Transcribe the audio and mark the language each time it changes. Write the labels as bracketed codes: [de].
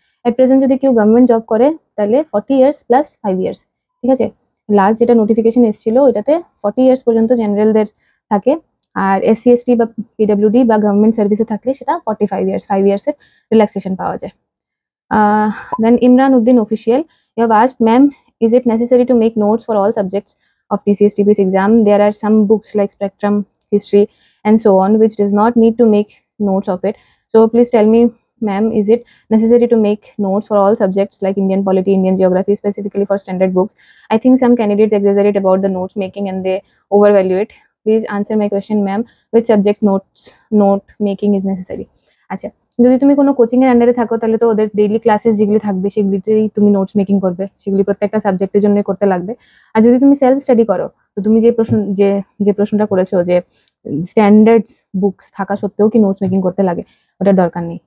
[bn] At present যদি কেউ government job করে তাহলে 40 years প্লাস 5 years, ঠিক আছে। লাস্ট যেটা নোটিফিকেশন এসেছিল ওইটাতে 40 years পর্যন্ত জেনারেলদের থাকে, আর এসসি এসটি বা পিডব্লিউডি বা গভর্নমেন্ট সার্ভিসে থাকলে সেটা 45 years, 5 years এর রিল্যাক্সেশন পাওয়া যায়। [en] Then Imran Uddin official, you have asked, ma'am, is it necessary to make notes for all subjects of TCS TPS exam? There are some books like Spectrum, History, and so on, which does not need to make notes of it. So please tell me, ma'am, is it necessary to make notes for all subjects like Indian polity, Indian geography, specifically for standard books? I think some candidates exaggerate about the notes making and they overvalue it. Please answer my question, ma'am. Which subjects note making is necessary? [bn] আচ্ছা, যদি তুমি কোনো coaching এর আন্ডারে থাকো তাহলে তো ওদের ডেইলি ক্লাসেস যেগুলি থাকবে সেগুলিতেই তুমি নোটস মেকিং করবে, সেগুলি প্রত্যেকটা সাবজেক্টের জন্য করতে লাগবে। আর যদি তুমি সেলফ স্টাডি করো, তো তুমি যে প্রশ্নটা করেছো যে স্ট্যান্ডার্ড বুকস থাকা সত্ত্বেও কি নোটস মেকিং করতে লাগে, ওটার দরকার নেই।